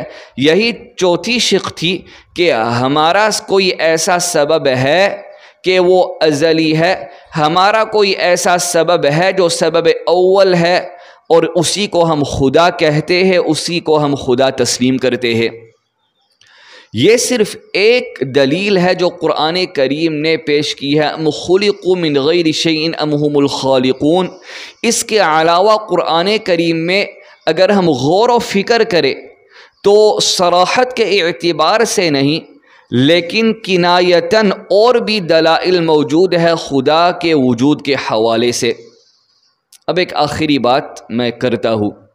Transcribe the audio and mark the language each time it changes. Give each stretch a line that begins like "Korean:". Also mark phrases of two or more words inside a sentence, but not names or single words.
Urdu: یہی چوتھی شق تھی کہ ہمارا کوئی ایسا سبب ہے کہ وہ ازلی ہے، ہمارا کوئی ایسا سبب ہے جو سبب اول ہے، اور اسی کو ہم خدا کہتے ہیں، اسی کو ہم خدا تسلیم کرتے ہیں۔ یہ صرف ایک دلیل ہے جو قرآن کریم نے پیش کی ہے،
Arabic: ام خلقوا من غیر شیء ام هم الخالقون۔
Urdu: اس کے علاوہ قرآن کریم میں اگر ہم غور و فکر کریں تو صراحت کے اعتبار سے نہیں لیکن کنایتاً اور بھی دلائل موجود ہے خدا کے وجود کے حوالے سے۔ اب ایک آخری بات میں کرتا ہوں۔